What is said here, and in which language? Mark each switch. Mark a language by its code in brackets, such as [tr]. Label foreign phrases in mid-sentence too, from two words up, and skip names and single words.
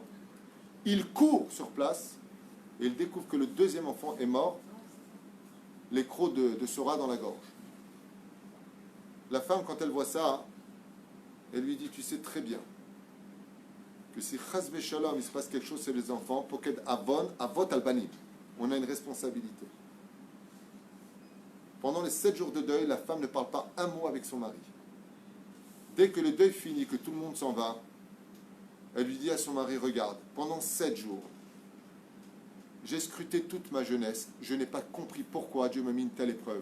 [fr] Ils courent sur place et ils découvrent que le deuxième enfant est mort, les crocs de ce rat dans la gorge. La femme, quand elle voit ça, elle lui dit, tu sais très bien que si [he] חס ושלום, [fr] il se passe quelque chose, c'est les enfants, [he] פוקד עון, אבות על בנים. [fr] On a une responsabilité. Pendant les 7 jours de deuil, la femme ne parle pas un mot avec son mari. Dès que le deuil finit, que tout le monde s'en va, elle lui dit à son mari, regarde, pendant 7 jours, j'ai scruté toute ma jeunesse, je n'ai pas compris pourquoi Dieu m'a mis une telle épreuve.